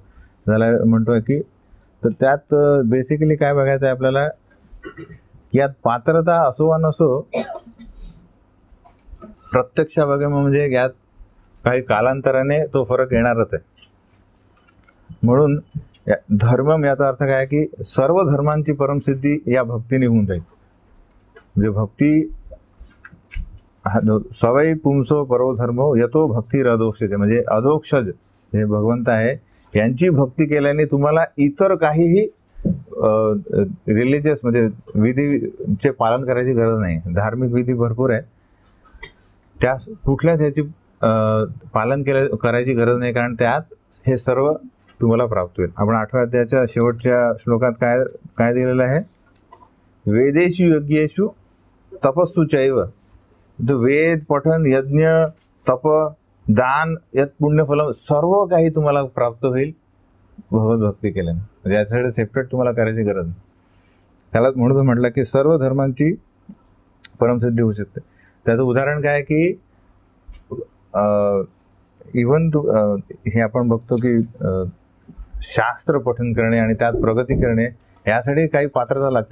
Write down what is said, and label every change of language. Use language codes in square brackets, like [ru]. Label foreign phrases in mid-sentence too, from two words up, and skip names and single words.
[mr] त्याला म्हणतोय की तर त्यात बेसिकली काय बघायचं आहे आपल्याला की यात पात्रता असो वा नसो, प्रत्यक्ष बघा म्हणजे यात काही कालांतराने तो फरक येणारच आहे. म्हणून धर्म याचा अर्थ काय की सर्व धर्मांची परमसिद्धी या भक्तीने होऊन जाईल. म्हणजे [sa] भक्ती सवय पुंसो परो धर्मो यतो भक्ती अधोक्षज, [mr] म्हणजे अधोक्षज हे भगवंत आहे यांची भक्ती केल्याने तुम्हाला इतर काहीही रिलिजियस म्हणजे विधीचे पालन करायची गरज नाही. धार्मिक विधी भरपूर आहे, त्या कुठल्याच ह्याची पालन करायची गरज नाही, कारण त्यात हे सर्व तुम्हाला प्राप्त होईल. आपण 8व्या अध्यायाच्या शेवटच्या श्लोकात काय दिलेलं आहे, [sa] वेदेषु यज्ञेषु तपस्सु चैव, [mr] जो वेद पठन यज्ञ तप दान यत पुण्यफलम सर्व काही तुम्हाला प्राप्त होईल भगवत भक्ती केल्याने. म्हणजे यासाठी सेपरेट तुम्हाला करायची गरज नाही. त्याला म्हणून म्हटलं की सर्व धर्मांची परमसिद्धी होऊ शकते. त्याचं उदाहरण काय की इव्हन हे आपण बघतो की शास्त्र पठन करणे आणि त्यात प्रगती करणे यासाठी काही पात्रता लागते.